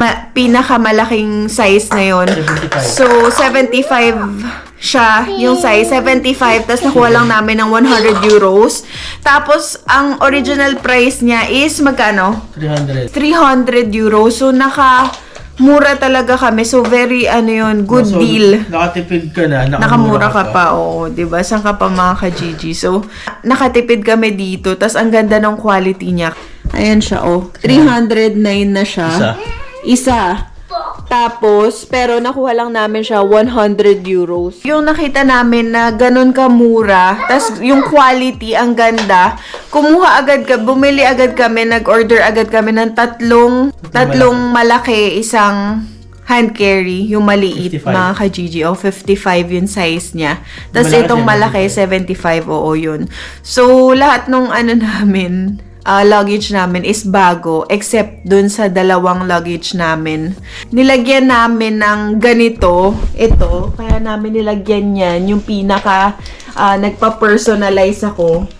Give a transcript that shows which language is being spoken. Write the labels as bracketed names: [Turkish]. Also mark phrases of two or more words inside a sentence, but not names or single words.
[Filipino] Pinakamalaking size na yon. 75. So, 75 siya yung size. 75. Tapos nakuha lang namin ng 100 euros. Tapos, ang [English] original price [Filipino] niya is magkano? 300. 300 euros. So, mura talaga kami. [English] So, very, good [Filipino] So, deal. Nakatipid ka na. Nakamura ka pa, oo. Diba? Saan ka pa mga ka-Gigi? So, nakatipid kami dito. Tapos, ang ganda ng quality niya. Ayan siya, oh. 309 na siya. Isa. Tapos, pero nakuha lang namin siya 100 euros. Yung nakita namin na ganun kamura, tas yung quality, ang ganda, bumili agad kami, nag-order agad kami ng tatlong malaki, isang [English] hand carry, [Filipino] yung maliit, 55. mga ka-Gigi. O, 55 yung size niya. Tapos Malaki, itong malaki, 75, oo yun. So, lahat nung namin, luggage namin is bago, except dun sa dalawang luggage namin. Nilagyan namin ng ganito, ito, kaya namin nilagyan yan, yung pinaka nagpa-personalize ako.